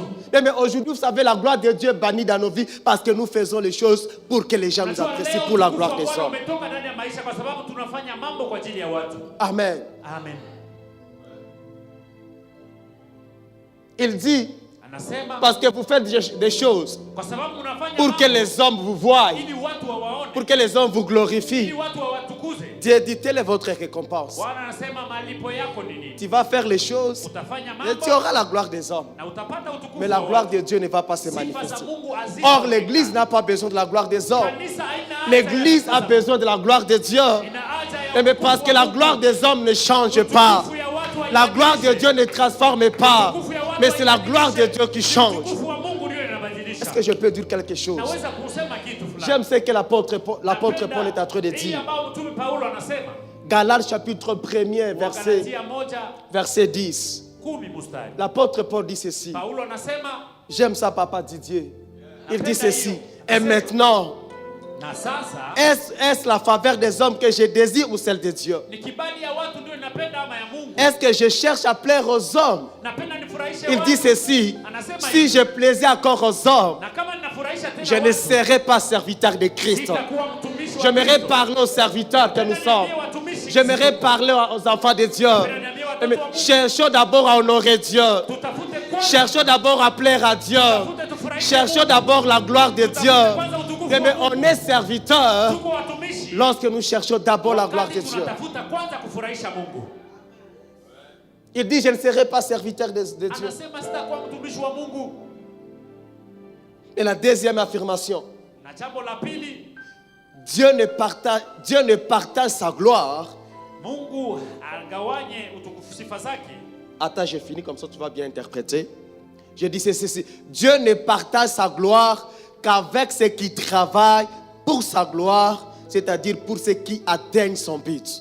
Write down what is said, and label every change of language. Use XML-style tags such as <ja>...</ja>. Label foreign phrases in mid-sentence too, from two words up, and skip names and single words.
<fr>Mais aujourd'hui, vous savez, la gloire de Dieu est bannie dans nos vies parce que nous faisons les choses pour que les gens nous</fr> <sw>Najua</sw> <fr>apprécient</fr> <sw>leo</sw> <fr>pour la</fr> <sw>utukufu</sw> <fr>gloire</fr> <sw>wa</sw> <fr>des</fr> <sw>Bwana</sw> <fr>hommes.</fr> <sw>umetoka ndani ya maisha kwa sababu tunafanya mambo kwa ajili ya watu.</sw> <fr>Amen.</fr> <sw>Amen.</sw> <fr>Il dit,</fr> <sw>Anasema</sw> <fr>parce que vous faites des choses</fr> <sw>kwa sababu unafanya</sw> <fr>pour que</fr> <sw>mambo</sw> <fr>les hommes vous voient,</fr> <sw>ili watu wawaone,</sw> <fr>pour que les hommes vous</fr> <sw>ili</sw> <fr>glorifient.</fr> <sw>watu wawatukuze.</sw> <fr>Dieu dit, telle est votre récompense.</fr> <sw>Bwana anasema malipo yako ni nini?</sw> <fr>Tu vas faire les choses</fr> <sw>Utafanya</sw> <fr>et tu</fr> <sw>mambo</sw> <fr>auras la gloire des hommes.</fr> <sw>na utapata utukufu.</sw> <fr>Mais la</fr> <sw>wa</sw> <fr>gloire</fr> <sw>watu.</sw> <fr>de Dieu ne va pas se</fr> <sw>Sifa za</sw> <fr>manifester.</fr> <sw>Mungu haziko.</sw> <fr>Or, l'Église n'a pas besoin de la gloire des hommes.</fr> <sw>Kanisa haina haja</sw> <fr>L'Église</fr> <sw>ya</sw> <fr>a besoin de la gloire de Dieu.</fr> <sw>ina haja ya</sw> <fr>Mais</fr> <sw>utukufu</sw> <fr>parce que</fr> <sw>wa</sw> <fr>la</fr> <sw>Mungu.</sw> <fr>gloire des hommes ne change pas.</fr> <sw>Utukufu ya watu</sw> <fr>La</fr> <sw>haibadilishi.</sw> <fr>gloire de Dieu ne transforme pas. Mais c'est la gloire de Dieu qui change.</fr> <sw>Utukufu wa Mungu ndio inabadilisha.</sw> <fr>Est-ce que je peux dire quelque chose?</fr> <sw>Naweza kusema kitu fulani.</sw> <fr>J'aime ce que l'apôtre Paul est en train de</fr> <sw>Hii</sw> <fr>dire.</fr> <sw>ambao mtume Paulo anasema.</sw> <fr>Galates chapitre 1er,</fr> <sw>Wagalatia 1:10</sw> <fr>verset 10.</fr> <sw>mstari.</sw> <fr>L'apôtre Paul dit ceci.</fr> <sw>Paulo anasema,</sw> <fr>J'aime ça, papa Didier. Il dit ceci. Et maintenant,</fr> <sw>na sasa</sw> <fr>est-ce la faveur des hommes que je désire ou celle de Dieu?</fr> <sw>ni kibali ya watu ndio ninapenda ama ya Mungu?</sw> <fr>Est-ce que je cherche à plaire aux hommes?</fr> <sw>Napenda nifurahishe</sw> <fr>Il</fr> <sw>watu.</sw> <fr>dit ceci.</fr> <sw>Anasema</sw> <fr>Si</fr> <sw>hivi,</sw> <fr>je plaisais encore aux hommes,</fr> <sw>na kama ninafurahisha tena</sw> <fr>je ne</fr> <sw>watu,</sw> <fr>serais pas serviteur de Christ.</fr> <sw>sitakuwa mtumishi wa</sw> <fr>J'aimerais</fr> <sw>Kristo.</sw> <fr>parler aux serviteurs que nous sommes.</fr> <sw>Watumishi</sw> <fr>J'aimerais parler aux enfants de Dieu. Mais cherchons d'abord à honorer Dieu.</fr> <sw>tutafute kwanza,</sw> <fr>Cherchons d'abord à plaire à Dieu.</fr> <sw>tutafute tufurahishe</sw> <fr>Cherchons</fr> <sw>Mungu.</sw> <fr>d'abord la gloire de Dieu.</fr> <sw>Kwanza utukufu</sw> <fr>Mais</fr> <sw>wa Mungu.</sw> <fr>on est serviteur</fr> <sw>Tuko watumishi.</sw> <fr>lorsque nous cherchons d'abord la gloire de</fr> <sw>Wakati</sw> <fr>Dieu.</fr> <sw>tunatafuta kwanza kufurahisha Mungu.</sw> <fr>Il dit, je ne serai pas serviteur de Dieu.</fr> <sw>Anasema sitakuwa mtumishi wa Mungu.</sw> <fr>Et la deuxième affirmation,</fr> <sw>Na jambo la pili,</sw> <fr>Dieu ne partage sa gloire.</fr> <sw>Mungu agawanye utukufu sifa zake.</sw> <fr>Attends, j'ai fini, comme ça tu vas bien interpréter. Je dis ceci. Dieu ne partage sa gloire qu'avec ceux qui travaillent pour sa gloire, c'est-à-dire pour ceux qui atteignent son but.</fr>